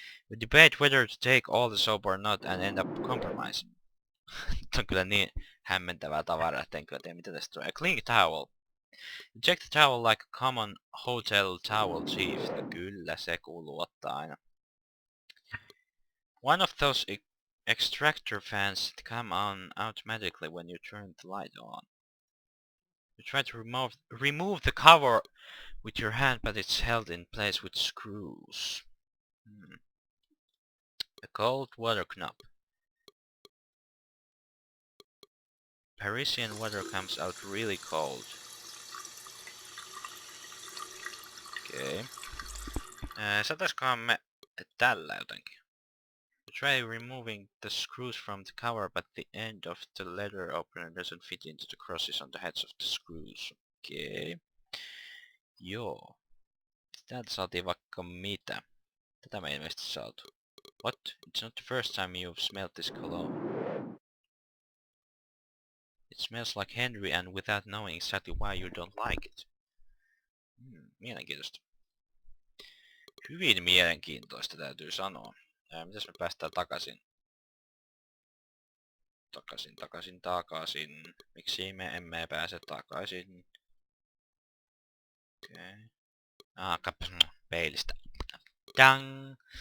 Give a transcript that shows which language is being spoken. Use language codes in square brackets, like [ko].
[en] We debate whether to take all the soap or not and end up compromising. [fi] On kyllä niin hämmentävää tavaraa, että en kyllä tiedä mitä tästä tulee. [en] A clean towel. You check the towel like a common hotel towel chief. [fi] No kyllä se kuuluu ottaa aina. [en] One of those extractor fans that come on automatically when you turn the light on. You try to remove the cover with your hand, but it's held in place with screws. A cold water knob. Parisian water comes out really cold. [fi] Okei. Saataiskohan me tällä jotenkin? [en] You try removing the screws from the cover, but the end of the letter opener doesn't fit into the crosses on the heads of the screws. [fi] Okei. Joo. Täältä saatiin vaikka mitä. Tätä me ilmeisesti saatu. [en] What? It's not the first time you've smelled this cologne. It smells like Henry and without knowing exactly why you don't like it. [fi] Mielenkiintoista. Hyvin mielenkiintoista täytyy sanoa. Mitäs me päästään takaisin? Takaisin. Miksi me emme pääse takaisin? Okei. Katsotaan peilistä. Dang!